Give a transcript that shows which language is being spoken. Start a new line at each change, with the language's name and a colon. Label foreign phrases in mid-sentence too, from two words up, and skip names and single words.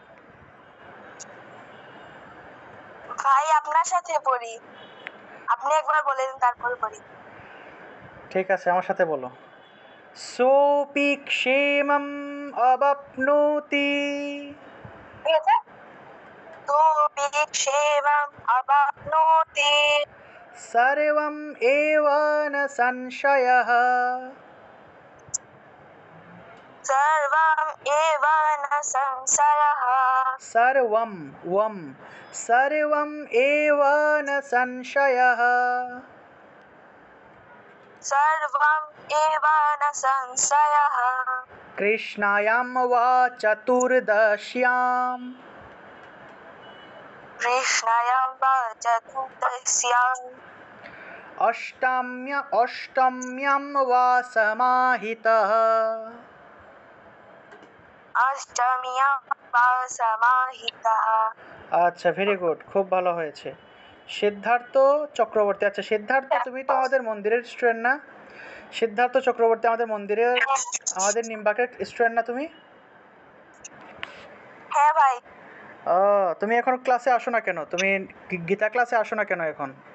Bangla: ভাই আপনার সাথে পড়ি, আপনি একবার বলেন তারপর পড়ি। ঠিক আছে, আমার সাথে বলো।
Sanskrit: সোপি ক্ষেমম অবাপ্নোতি
Bangla: ঠিক আছে। তো
Sanskrit: বিক্ষেমম অবাপ্নোতি সর্বম এব ন সংশয়ঃ সর্বম এব ন সংশয়ঃ সর্বম ওম সর্বম এব ন সংশয়ঃ সর্বম এব ন সংশয়ঃ কৃষ্ণায়াম বা চতুর্দশ্যাম কৃষ্ণায়াম বা চতুর্দশ্যাম অষ্টম্যাম বা সমাহিতঃ। অষ্টমীয়াম বা সমাহিতঃ।
Bangla: আচ্ছা,
English: very good,
Bangla: খুব ভালো হয়েছে। সিদ্ধার্থ চক্রবর্তী, আচ্ছা সিদ্ধার্থ তুমি তো আমাদের মন্দিরের স্টুডেন্ট না? সিদ্ধার্থ চক্রবর্তী আমাদের মন্দিরের, আমাদের নিমবাকের স্টুডেন্ট না তুমি? হ্যাঁ ভাই। ও, তুমি এখন ক্লাসে আসো না কেন? তুমি গীতা ক্লাসে আসো না কেন এখন?